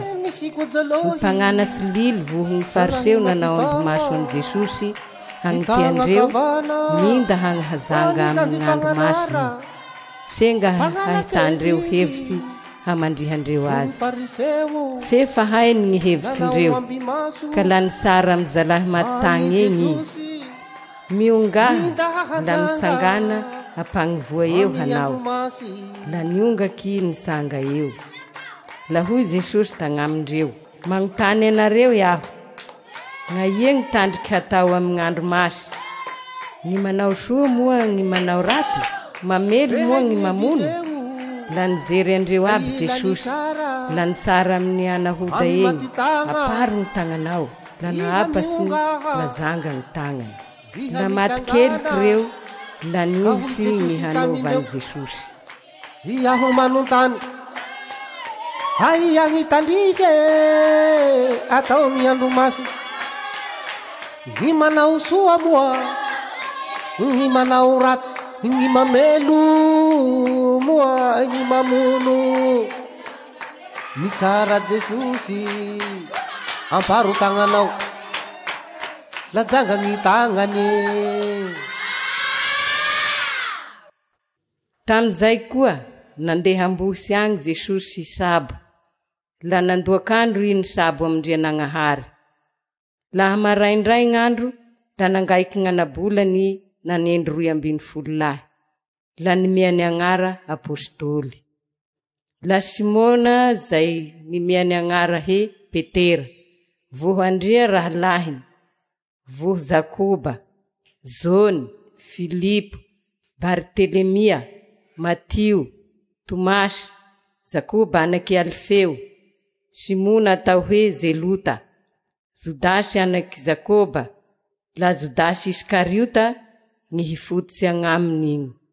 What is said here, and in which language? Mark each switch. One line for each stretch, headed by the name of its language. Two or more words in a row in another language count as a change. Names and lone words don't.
Malagasy: Mpagnanatsy lily voho gny fariseo nanao andro maso an Jesosy hagnipiandreo minda hagnahazanga amin'ny gn'andro masy. Senga hahitandreo hevitsy hamandrihandreo azy. Fe fa hainy gny hevitsindreo, ka la nisara amy zalahy matagny egny I. Miongaha la nisangana apagnivoa eo hanao, la niongaky nisanga eo. La hoy Jesosy tagnamindreo, magnotany anareo iaho, gnaia gny tandriky hatao amy gn'andro masy? Gny manao soa moa gny manao raty? Mamelo moa gny mamono? La nijery andreo aby Jesosy, la nisara amin'ny anahoda egny, aparo gny tagnanao, la naapasiny, la zanga gny tagnany. La maty keliky reo, la niohitsy gny hanaovany Jesosy. Iaho manontany, aia gny tandrike atao amy andro masy? Gny manao soa moa, gny manao raty, gny mamelo moa, gny mamono? Mitsara Jesosy, amparo tagnanao, la janga gny tagnany. Tamizay koa, nandeha ambosy agny Jesosy sabo, la nandoak'andro I nisabo amindrianagnahary. Laha maraindray gn'andro, la nangaiky gn'anabolany nanendry 2 lahy, la nimiany agnara apôstôly. La Simona zay nimiany agnara he Petera, voho andria raha lahiny, voh Zakoba, Zony, Filipo, Bartelemia, Matio, Tomasy, Zakoba anaky Alfeo, Simona atao hoe Zelota, Jodasy anaky Zakoba, la Jodasy Iskariota ny hifototsy agnaminy igny.